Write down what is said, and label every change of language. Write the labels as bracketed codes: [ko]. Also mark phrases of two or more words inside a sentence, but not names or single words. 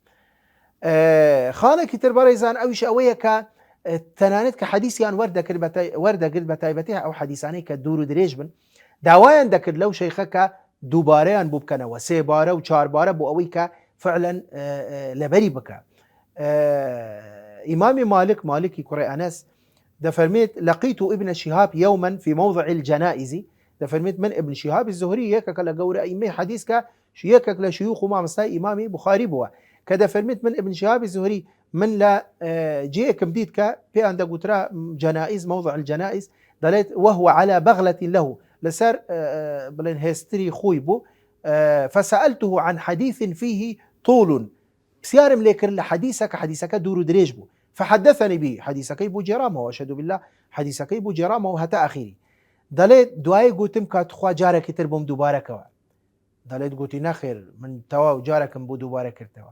[ckb] خاڵێکی تر بەڕێزان ئەویش ئەوەیە کە تەنانەت کە حەدیثیان وەردەگرت بە تایبەتی ئەو حەدیثانەی کە دوور و درێژ بن، داوایان دەکرد لەو شەیخە کە دووبارەیان بوو بکەنەوە، سێبارە و چاربارە بۆ ئەوەی کە فعلا لەبەری بکە. ئیمامی مالکی کوڕی ئەنەس دەفەرمێت [ar] لەقیت ابن شهاب يوما في موضع الجنائز، [ckb] دەفەرمێت من ابن شهاب الزهري یەکێکە لە گەورە ئەئیمەی حەدیث کە یەکێک لە شیوخ و مامۆستای ئیمامی بوخاری بووە، کە دەفەرمێت من ابن شهاب الزهري من لە جێیەکم دیت کە پێیان دەگوترا جەنائز [ar] موضع الجنائز، [ckb] دەڵێت [ar] وهو على بغلة له، [ckb] لەسەر بڵێن هێستری خۆی بوو، [ar] فسألته عن حديث فيه طول، [ckb] پرسیارم لێ کرد لە حەدیثەکە، حەدیثەکە دوور و درێژ بوو، [ar] فحدثني به، [ckb] حەدیثەکەی بوو جێرامەوە، [ar] ئەشهد بالله [ckb] حەدیثەکەی بوو جێرامەوە هەتا ئەخیری. دەڵێت دوایێ گوتم کاتخوا جارێکی تر بۆم دووبارەکەوە، دەڵێت گوتی نەخێر من تەواو جارێکم بۆ دووبارە کردەوە.